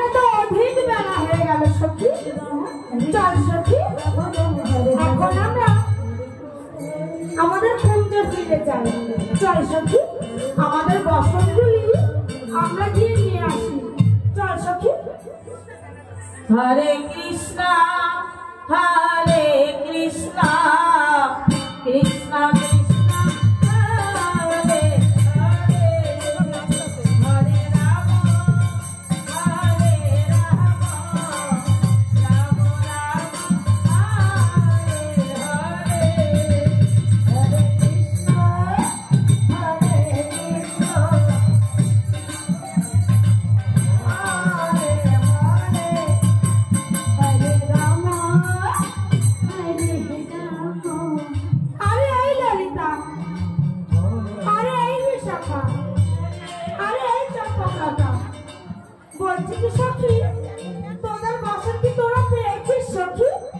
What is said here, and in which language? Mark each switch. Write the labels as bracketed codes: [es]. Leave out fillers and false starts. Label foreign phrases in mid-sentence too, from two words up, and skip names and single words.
[bn] তো অধিক বেলা হয়ে গেল সখী চল সখী এখন আমরা আমাদের কুঞ্জে ফিরে যাই চল সখী আমাদের বসনগুলি আমরা গিয়ে নিয়ে আসি চল সখী Hare Krishna Krishna Krishna Hare Hare Hare Rama Hare Rama Rama Rama Hare Hare Hare Krishna Hare Krishna আরে এই ললিতা আরে এই বিশাখা আরে এই চম্পকলতা বলছি কি সখী তোদের বাসন কি তোরা পেয়েছিস সখী